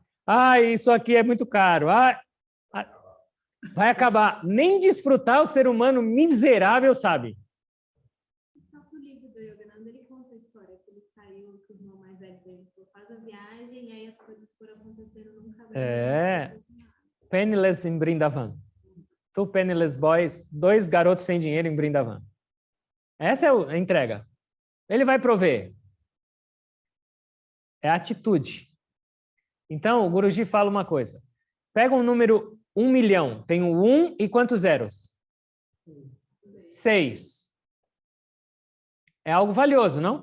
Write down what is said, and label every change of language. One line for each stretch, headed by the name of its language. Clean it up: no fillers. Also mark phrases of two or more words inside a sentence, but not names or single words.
Portuguese: Ai, isso aqui é muito caro. Ai, vai acabar. Nem desfrutar o ser humano miserável sabe. No livro do Yogananda, ele conta a história que ele saiu, que o irmão mais velho dele faz a viagem, e aí as coisas foram acontecendo num caminho. Penniless em Brindavan.
English: Two penniless boys,
Portuguese: 2 garotos sem dinheiro em Brindavan. Essa é a entrega. Ele vai prover. É atitude. Então, o Guruji fala uma coisa. Pega um número 1 milhão. Tem um 1 e quantos zeros? 6. É algo valioso, não?